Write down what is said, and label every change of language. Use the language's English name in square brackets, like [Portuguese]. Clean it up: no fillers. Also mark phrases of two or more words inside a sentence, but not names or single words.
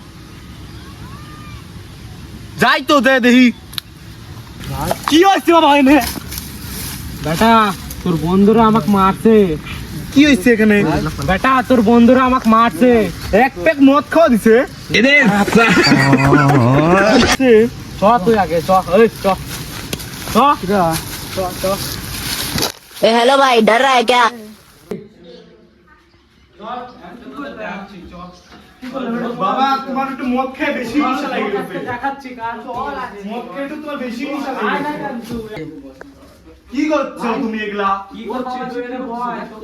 [Bangla] যাই তো দে দেখি কি হয়েছে বাবা এনে। বেটা তোর বন্ধুরা আমাকে মারছে। কি হয়েছে এখানে? বেটা তোর বন্ধুরা আমাকে মারছে। এক প্যাক মদ খাওয়া দিছে। চ তুই আগে চ। এই চ চ চ চ। [Hindi] हेलो भाई, डर रहा है क्या? [Bangla] বাবা তোমার একটু মদ খেয়ে বেশি নেশা লাগে গেছে। দেখাচ্ছি কার মদ খেয়ে তো তোমার বেশি নেশা লাগে গেছে। কি করছো তুমি এগুলা? কি করছিস তুই? এনে বয় তো।